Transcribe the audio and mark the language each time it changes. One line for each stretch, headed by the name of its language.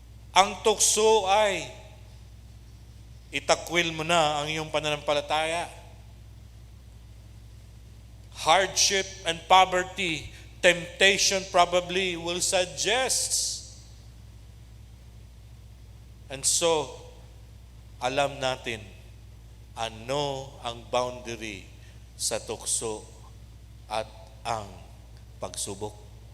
Filipino: Ang tukso ay itakwil mo na ang iyong pananampalataya.
English: Hardship and poverty, temptation probably will suggest. And so,
Filipino: alam natin ano ang boundary sa tukso at ang pagsubok.